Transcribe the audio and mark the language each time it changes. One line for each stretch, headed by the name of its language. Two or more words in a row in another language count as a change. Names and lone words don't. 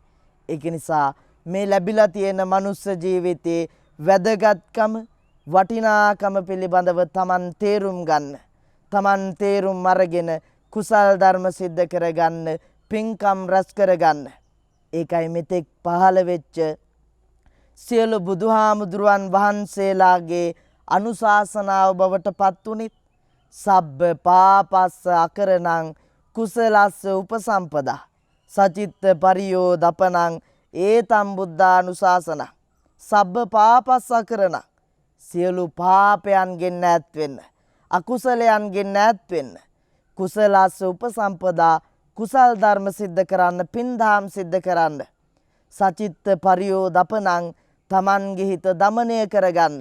Sinhala: ඒක නිසා මේ ලැබිලා තියෙන මනුස්ස ජීවිතයේ වැදගත්කම, වටිනාකම පිළිබඳව තමන් තේරුම් ගන්න. තමන් තේරුම් අරගෙන කුසල් ධර්ම සිද්ධ කරගන්න, පින්කම් රැස් කරගන්න. ඒකයි මෙතෙක් පහළ වෙච්ච සියලු බුදුහාමුදුරුවන් වහන්සේලාගේ අනුශාසනාව බවට පත් උනිත්
Pali: සබ්බ පාපස්ස අකරණං කුසලස්ස උපසම්පදා සචිත්ත පරියෝ දපනං ඒතම් බුද්ධානුශාසන. සබ්බ පාපස්ස අකරණං,
Sinhala: සියලු පාපයන්ගෙන් ඈත් වෙන්න, අකුසලයන්ගෙන් ඈත් වෙන්න,
Pali: කුසලස්ස උපසම්පදා
Sinhala: කුසල් ධර්ම සිද්ධ කරන්න, පින්දහම් සිද්ධ කරන්න,
Pali: සචිත්ත පරියෝ දපනං
Sinhala: තමන්ගේ හිත දමනය කරගන්න.